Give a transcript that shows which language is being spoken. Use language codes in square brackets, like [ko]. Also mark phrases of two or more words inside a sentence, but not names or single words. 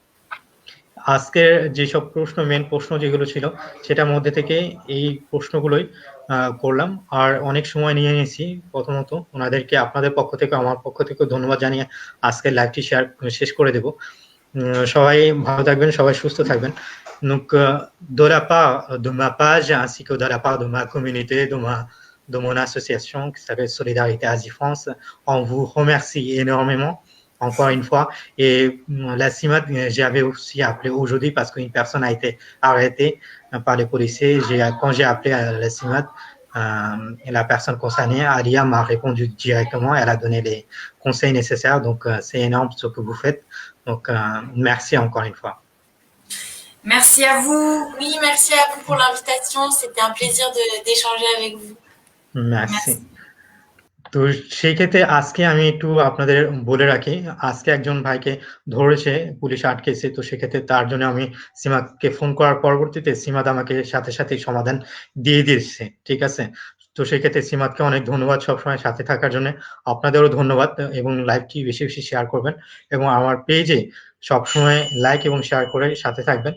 [bn] আজকের যেসব প্রশ্ন, মেন প্রশ্ন যেগুলো ছিল সেটার মধ্যে থেকে এই প্রশ্নগুলোই করলাম, আর অনেক সময় নিয়ে নিয়েছি। প্রথমত ওনাদেরকে আপনাদের পক্ষ থেকে আমার পক্ষ থেকে ধন্যবাদ জানিয়ে আজকের লাইভটি শেষ করে দেব। সবাই ভালো থাকবেন, সবাই সুস্থ থাকবেন। [fr] Donc de la part de ma page ainsi que de la part de ma communauté, de mon association qui s'appelle Solidarité Asie France, on vous remercie énormément encore une fois. Et la CIMAD, j'avais aussi appelé aujourd'hui parce qu'une personne a été arrêtée par les policiers. Quand j'ai appelé la CIMAD, la personne concernée, Alia, m'a répondu directement. Elle a donné les conseils nécessaires. Donc, c'est énorme ce que vous faites. Donc, merci encore une fois. Merci à vous. Oui, merci à vous pour l'invitation. C'était un plaisir d'échanger avec vous. Merci. [bn] তো সেই ক্ষেত্রে আজকে আমি একটু আপনাদের বলে রাখি, আজকে একজন ভাইকে ধরেছে, পুলিশ আটকেছে, তো সেক্ষেত্রে তার জন্য আমি সীমাকে ফোন করার পরবর্তীতে সীমাদ আমাকে সাথে সাথে সমাধান দিয়ে দিয়েছে, ঠিক আছে। তো সেক্ষেত্রে সীমাদকে অনেক ধন্যবাদ সবসময় সাথে থাকার জন্য, আপনাদেরও ধন্যবাদ, এবং লাইভটি বেশি বেশি শেয়ার করবেন এবং আমার পেজে সবসময় লাইক এবং শেয়ার করে সাথে থাকবেন।